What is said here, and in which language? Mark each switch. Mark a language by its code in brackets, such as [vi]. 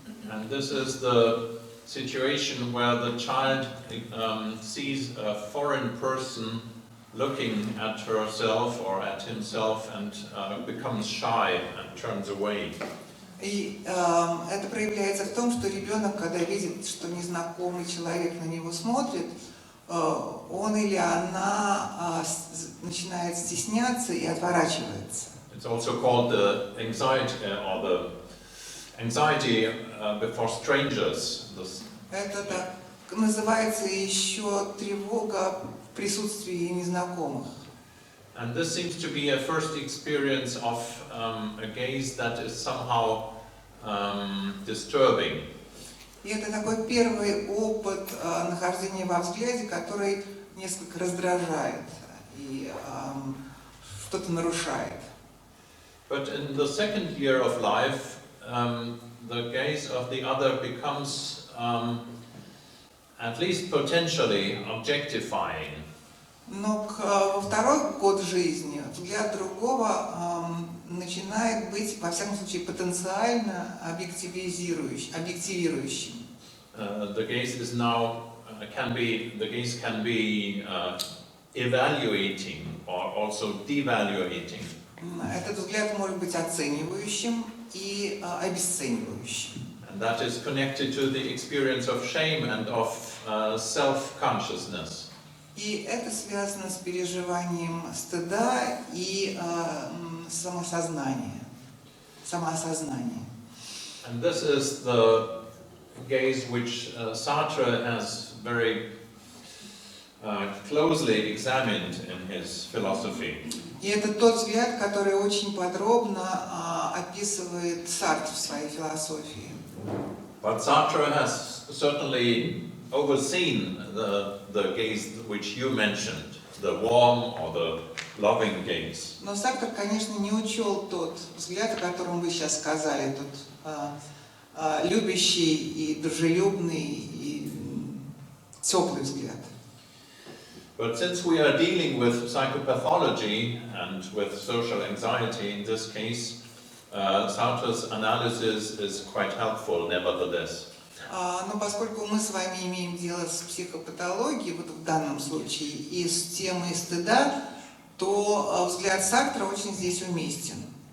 [en] And this is the situation where the child sees a foreign person looking at herself or at himself and becomes shy and turns away. [ru] И это проявляется в том, что ребенок, когда видит, что незнакомый человек на него смотрит, он или она начинает стесняться и отворачивается. [en] It's also called the anxiety before strangers. [ru] Это так называется еще тревога в присутствии незнакомых. [en] And this seems to be a first experience of a gaze that is somehow disturbing. [ru] И это такой первый опыт нахождения во взгляде, который несколько раздражает и что-то нарушает. [en] But in the second year of life, the gaze of the other becomes, at least potentially, objectifying. [ru] Но во второй год жизни взгляд другого начинает быть, во всяком случае, потенциально объективирующим. [en] The gaze is now can be evaluating or also devaluating. [ru] Этот взгляд может быть оценивающим и обесценивающим. [en] And that is connected to the experience of shame and of self-consciousness. [ru] И это связано с переживанием стыда и самоосознания. [en] And this is the gaze which Sartre has very closely examined in his philosophy. [ru] И это тот взгляд, который очень подробно описывает Сартр в своей философии. [en] But Sartre has certainly overseen the gaze which you mentioned, the warm or the loving gaze. [ru] Но Сартр, конечно, не учел тот взгляд, о котором вы сейчас сказали, тот любящий и дружелюбный и теплый взгляд. [en] But since we are dealing with psychopathology and with social anxiety in this case, Sartre's analysis is quite helpful nevertheless. [ru] Но поскольку мы с вами имеем дело с психопатологией, вот в данном случае, и с темой стыда, то взгляд Сартра очень здесь уместен.